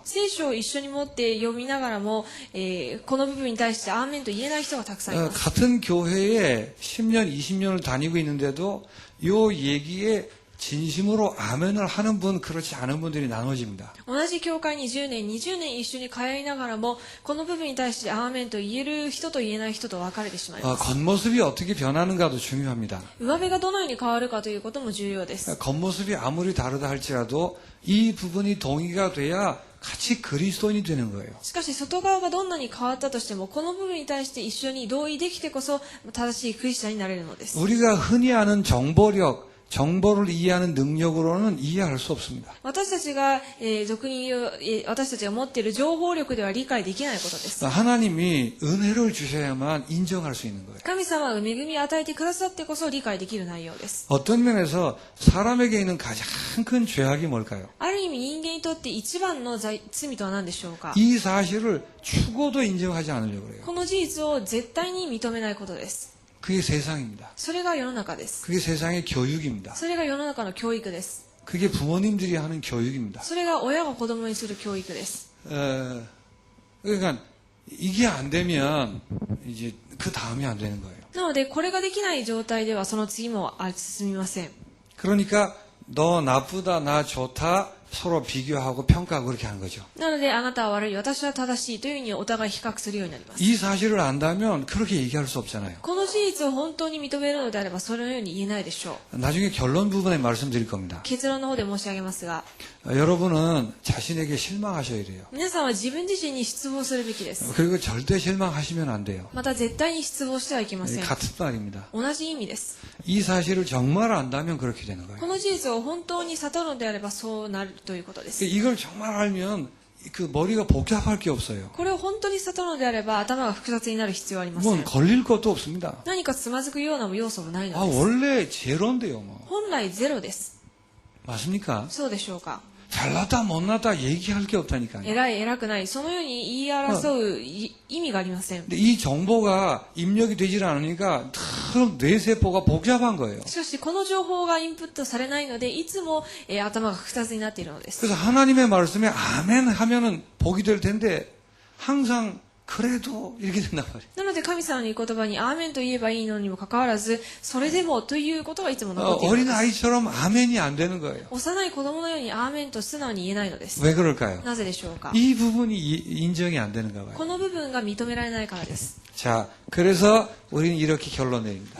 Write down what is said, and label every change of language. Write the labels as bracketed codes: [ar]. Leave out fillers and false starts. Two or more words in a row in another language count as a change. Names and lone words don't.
[ja] 聖書を一緒に持って読みながらも、この部分に対してアーメンと言えない人がたくさんいます。 [ko] 같은 교회에 10년, 20년을 다니고 있는데도 요 얘기에 진심으로 아멘을 하는 분, 그렇지 않은 분들이 나눠집니다. [ja] 同じ教会に10年、20年一緒に通いながらも、この部分に対してアーメンと言える人と言えない人と分かれてしまいます。 [ko] 겉모습이 어떻게 변하는가도 중요합니다. [ja] 上辺がどのように変わるかということも重要です。 [ko] 겉모습이 아무리 다르다 할지라도 이 부분이 동의가 돼야 같이 그리스도인이 되는 거예요. [ja] しかし外側がどんなに変わったとしても、この部分に対して一緒に同意できてこそ正しいクリスチャンになれるのです。 [ko] 우리가 흔히 아는 정보를 이해하는 능력으로는 이해할 수 없습니다. [ja] 私たちが、俗に言う、私たちが持っている情報力では理解できないことです。 [ko] 하나님이 은혜를 주셔야만 인정할 수 있는 거예요. [ja] 神様が恵みを与えてくださってこそ理解できる内容です。 [ko] 어떤 면에서 사람에게 있는 가장 큰 죄악이 뭘까요? [ja] ある意味人間にとって一番の罪とは何でしょうか。 [ko] 이 사실을 죽어도 인정하지 않으려고 그래요. [ja] この事実を絶対に認めないことです。 [ko] 그게 세상입니다. [ja] それが世の中です。 [ko] 그게 세상의 교육입니다. [ja] それが世の中の教育です。 [ko] 그게 부모님들이 하는 교육입니다. [ja] それが親が子供にする教育です。 [ko] 그러니까 이게 안 되면 이제 그 다음이 안 되는 거예요. [ja] なのでこれができない状態ではその次も進みません。 [ko] 그러니까 너 나쁘다, 나 좋다 서로 비교하고 평가하고 그렇게 하는 거죠. [ja] なのであなたは悪い、私は正しいというふうにお互い比較するようになります。 [ko] 이 사실을 안다면 그렇게 얘기할 수 없잖아요. [ja] この事実を本当に認めるのであればそのように言えないでしょう。 [ko] 나중에 결론 부분에 말씀드릴 겁니다. [ja] 結論の方で申し上げますが、 [ko] 여러분은 자신에게 실망하셔야 돼요. [ja] 皆さんは自分自身に失望するべきです。 [ko] 그리고 절대 실망하시면 안 돼요. [ja] また絶対に失望してはいけません。 [ko] 같은 말입니다. [ja] 同じ意味です。 [ko] 이 사실을 정말 안다면 그렇게 되는 [ja] こ [ko] 거예요. [ja] の事実を本当に悟るのであればそうなるということです。 [ko] 이걸 정말 알면 그 머리가 복잡할 게 없어요. [ja] これを本当に悟るのであれば頭が複雑になる必要はありませ 뭐 ん。 [ko] 걸릴 것도 없습니다. [ja] 何かつまずくような要素もないの 아 です。 [ko] 원래 제로인데요, 뭐 [ja] 本来ゼロです。 [ko] 맞습니까? [ja] そうでしょうか。 [ko] 잘났다 못났다 얘기할 게 없다니까요. [ja] 偉い偉くないそのように言い争う意味がありません。 [ko] 근데 이 정보가 입력이 되질 않으니까 참 뇌세포가 복잡한 거예요. [ja] しかしこの情報がインプットされないのでいつも頭が複雑になっているのです。 [ko] 그래서 하나님의 말씀에 아멘 하면은 복이 될 텐데 항상 그래도 이렇게 된단 말이에요. [ja] なので神様の御言葉にアーメンと言えばいいのにもかかわらずそれでもということがいつも残っているの [ko] 어린 [ja] です。 [ko] 아이처럼 아멘이 안 되는 거예요. [ja] 幼い子供のようにアーメンと素直に言えないのです。 [ko] 왜 그럴까요? [ja] なぜでしょうか。 [ko] 이 부분이 인정이 안 되는가 봐요. [ja] この部分が認められないからです。 [ko] 자, 그래서 우리는 이렇게 결론 내립니다.